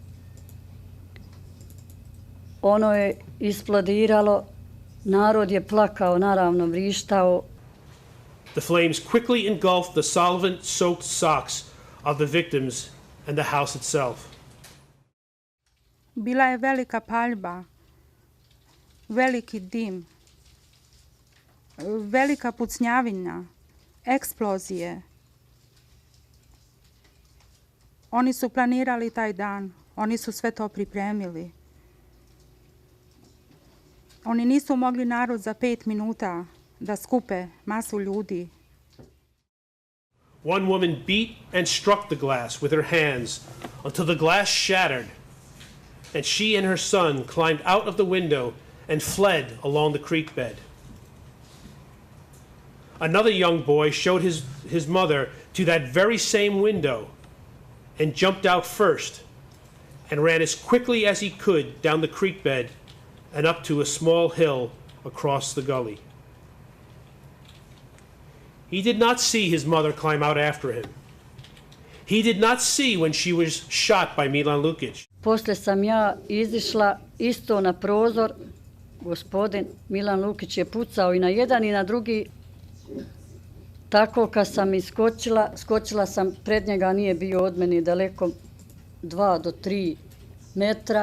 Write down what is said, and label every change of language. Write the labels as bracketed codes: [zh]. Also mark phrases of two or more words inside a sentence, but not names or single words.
[bs] Ono je isplodiralo, narod je plakao, naravno vrištao. [en] The flames quickly engulfed the solvent-soaked socks of the victims and the house itself. [bs] Bila je velika paljba. veliki dim, velika pucnjavina, eksplozije. Oni su planirali taj dan, oni su sve to pripremili. Oni nisu mogli narod za 5 minuta da skupe masu ljudi. [en] One woman beat and struck the glass with her hands until the glass shattered, and she and her son climbed out of the window and fled along the creek bed. Another young boy showed his mother to that very same window and jumped out first and ran as quickly as he could down the creek bed and up to a small hill across the gully. He did not see his mother climb out after him. He did not see when she was shot by Milan Lukic. [bs] Poslije sam ja izišla isto na prozor. Gospodin Milan Lukic je pucao i na jedan i na drugi. Tako kad sam skočila sam pred njega, nije bio od mene daleko 2 do 3 metra.